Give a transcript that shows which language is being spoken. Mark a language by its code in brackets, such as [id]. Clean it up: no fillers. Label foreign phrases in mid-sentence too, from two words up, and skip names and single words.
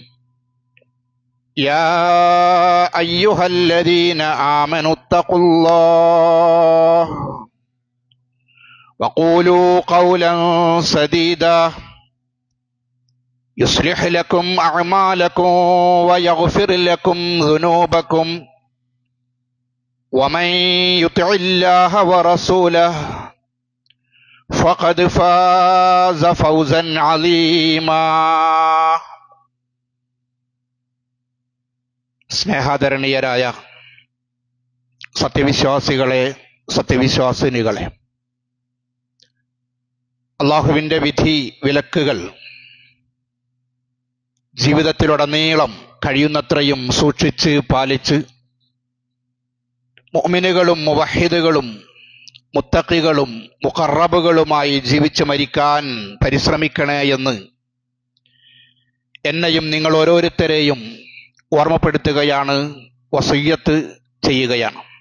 [ar] يا أيها الذين آمنوا اتقوا الله وقولوا قولا سديدا يصلح لكم أعمالكم ويغفر لكم ذنوبكم ومن يطع الله ورسوله فقد فاز فوزا عظيما. [ml] സ്നേഹാദരണീയരായ സത്യവിശ്വാസികളെ, സത്യവിശ്വാസിനികളെ, അള്ളാഹുവിൻ്റെ വിധി വിലക്കുകൾ ജീവിതത്തിലുടനീളം കഴിയുന്നത്രയും സൂക്ഷിച്ച് പാലിച്ച് മുഅ്മിനുകളും മുവഹിദുകളും മുത്തഖികളും മുഖറബുകളുമായി ജീവിച്ചു മരിക്കാൻ പരിശ്രമിക്കണേ എന്ന് എന്നെയും നിങ്ങൾ ഓരോരുത്തരെയും ഓർമ്മപ്പെടുത്തുകയാണ്, വസിയ്യത്ത് ചെയ്യുകയാണ്.